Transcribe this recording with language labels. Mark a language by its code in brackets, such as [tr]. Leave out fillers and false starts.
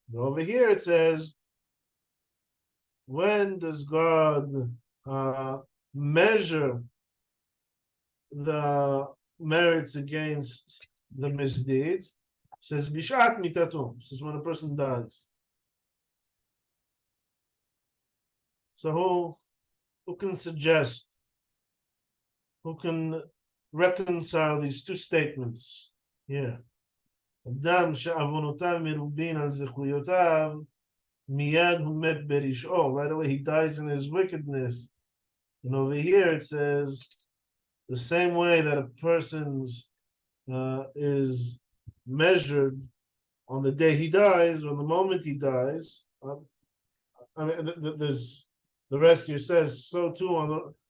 [en] But over here it says, when does God measure the merits against the misdeeds? It says [he] bishat mitato. [en] This is when a person dies. So who can suggest, who can reconcile these two statements here? [he] אדם שעוונותיו מרובין על זכויותיו, מיד הוא מת ברשעו. [en] Right away he dies in his wickedness. And over here it says, the same way that a person's is measured on the day he dies, or the moment he dies. I mean, there's the rest here says so too.